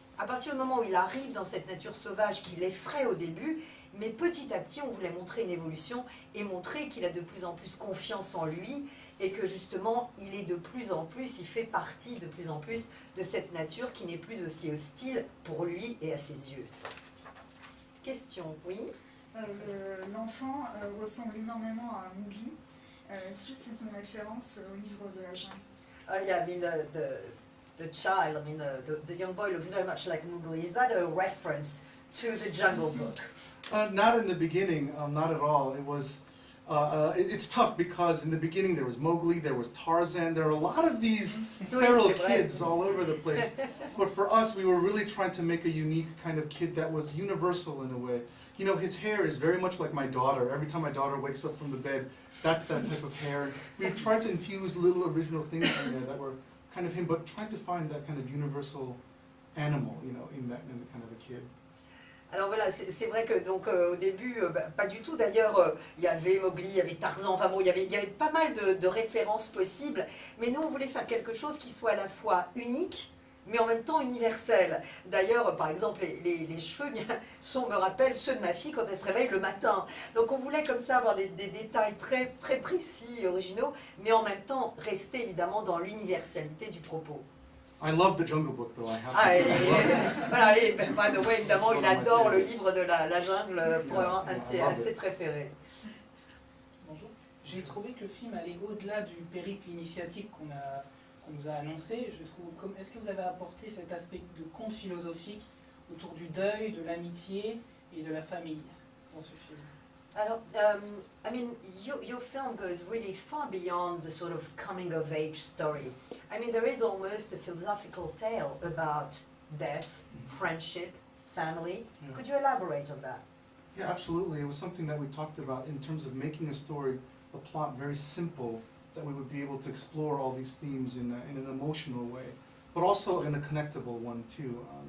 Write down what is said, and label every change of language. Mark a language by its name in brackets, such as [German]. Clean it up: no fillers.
[French] à partir du moment où il arrive dans cette nature sauvage qui l'effraie au début, mais petit à petit, on voulait montrer une évolution et montrer qu'il a de plus en plus confiance en lui et que justement, il est de plus en plus, il fait partie de plus en plus de cette nature qui n'est plus aussi hostile pour lui et à ses yeux. Question, oui? L'enfant ressemble énormément à Mowgli. Est-ce que c'est une référence au livre de la jungle? [English] Yeah, I mean, the child, I mean, the young boy looks very much like Mowgli. Is that a reference to the Jungle Book? Not in the beginning, not at all. It was, it's tough because in the beginning there was Mowgli, there was Tarzan, there are a lot of these feral kids all over the place. But for us, we were really trying to make a unique kind of kid that was universal in a way. You know, his hair is very much like my daughter. Every time my daughter wakes up from the bed, that's that type of hair. We've tried to infuse little original things in there that were kind of him, but trying to find that kind of universal animal, you know, in the kind of a kid. [French] Alors voilà, c'est vrai que donc au début, pas du tout. D'ailleurs, il y avait Mowgli, il y avait Tarzan, enfin bon, il y avait pas mal de références possibles. Mais nous, on voulait faire quelque chose qui soit à la fois unique, mais en même temps universel. D'ailleurs, par exemple, les cheveux me rappellent ceux de ma fille quand elle se réveille le matin. Donc on voulait comme ça avoir des détails très, très précis et originaux, mais en même temps rester évidemment dans l'universalité du propos. [English] I love the Jungle Book, though. I have to Ah, say, I love it. [French] voilà, et [English] by the way, [French] évidemment, il adore le livre de la jungle, pour [English] Yeah, [French] un de ses préférés. Bonjour. J'ai trouvé que le film allait au-delà du périple initiatique qu'on nous a annoncé. Je trouve, est-ce que vous avez apporté cet aspect de conte philosophique autour du deuil, de l'amitié et de la famille dans ce film? [English] Alors, I mean, your film goes really far beyond the sort of coming-of-age story. I mean, there is almost a philosophical tale about death, friendship, family. Yeah. Could you elaborate on that? Yeah, absolutely. It was something that we talked about in terms of making a story, a plot very simple, that we would be able to explore all these themes in an emotional way, but also in a connectable one too.